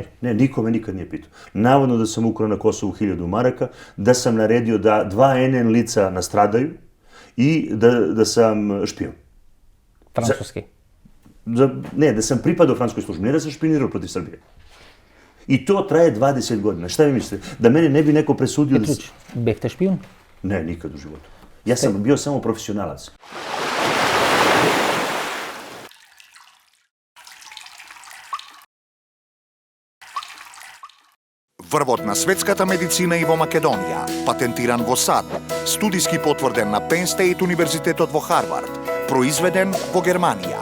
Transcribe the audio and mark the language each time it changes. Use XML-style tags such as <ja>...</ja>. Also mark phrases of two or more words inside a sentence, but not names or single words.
<sr>Ne, niko me nikad nije pitao. Navodno da sam ukrao na Kosovu 1000 maraka, da sam naredio da 2 NN lica nastradaju i da sam špion. Francuski? Ne, da sam pripadao francuskoj službi, ne da sam špionirao protiv Srbije. I to traje 20 godina. Šta vi mislite? Da mene ne bi neko presudio... Petruć, behte špijun? Ne, nikad u životu. Ja sam bio samo profesionalac.</sr> <mk>Врвот на светската медицина и во Македонија, патентиран во САД, студиски потврден на Penn State Универзитетот во Харвард, произведен во Германија.</mk>